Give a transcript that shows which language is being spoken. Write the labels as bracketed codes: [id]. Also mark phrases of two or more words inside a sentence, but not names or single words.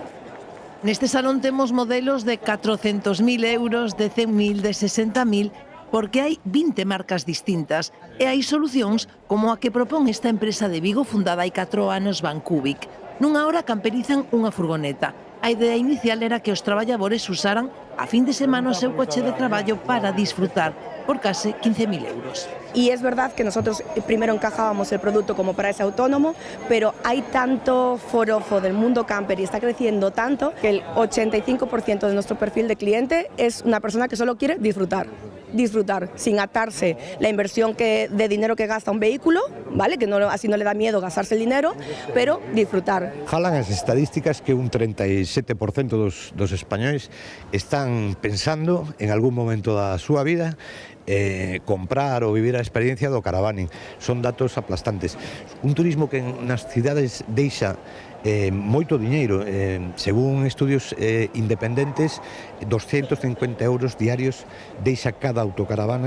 [gl] Neste salón temos modelos de 400.000 euros, de 100.000, de 60.000, porque hai 20 marcas distintas e hai solucións como a que propón esta empresa de Vigo fundada hai 4 anos, Vancubic. Nunha hora camperizan unha furgoneta. A idea inicial era que os traballadores usaran a fin de semana o seu coche de traballo para disfrutar por case 15.000 euros. [es] Y es verdad que nosotros primero encajábamos el producto como para ese autónomo, pero hay tanto forofo del mundo camper y está creciendo tanto que el 85% de nuestro perfil de cliente es una persona que solo quiere disfrutar, sin atarse la inversión de dinero que gasta un vehículo, ¿vale? Que no, así no le da miedo gastarse el dinero, pero disfrutar. [gl] Jalan as estadísticas que un 37% dos españois están pensando en algún momento da súa vida comprar ou vivir a experiencia do caravaning. Son datos aplastantes. Un turismo que nas cidades deixa moito diñeiro, según estudios independentes, 250 euros diarios deixa cada autocaravana.